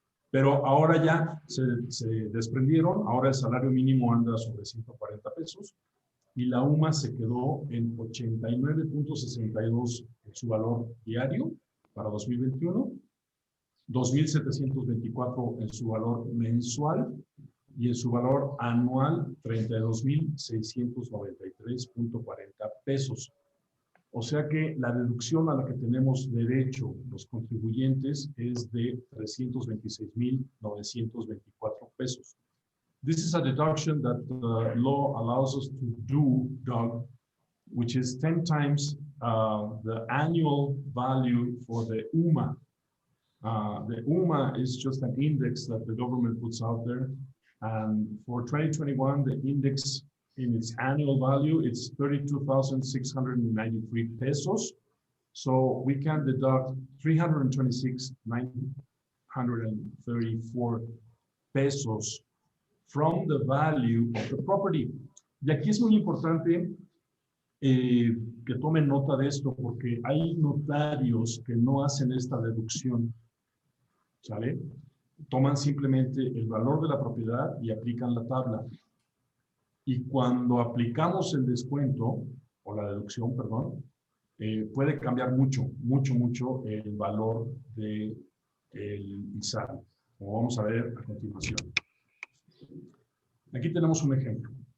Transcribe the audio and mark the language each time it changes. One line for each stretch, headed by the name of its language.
Spanish: Pero ahora ya se desprendieron, ahora el salario mínimo anda sobre 140 pesos y la UMA se quedó en 89.62 en su valor diario para 2021, 2.724 en su valor mensual y en su valor anual 32.693.40 pesos. O sea que la deducción a la que tenemos derecho los contribuyentes es de 326.924 pesos.
English: This is a deduction that the law allows us to do, Doug, which is 10 times the annual value for the UMA. The UMA is just an index that the government puts out there. And for 2021, the index in its annual value, it's 32,693 pesos. So we can deduct 326,934 pesos from the value of the property.
Spanish: Y aquí es muy importante que tomen nota de esto, porque hay notarios que no hacen esta deducción, ¿sale? Toman simplemente el valor de la propiedad y aplican la tabla. Y cuando aplicamos el descuento, o la deducción, perdón, puede cambiar mucho el valor del ISABI, como vamos a ver a continuación. Aquí tenemos un ejemplo.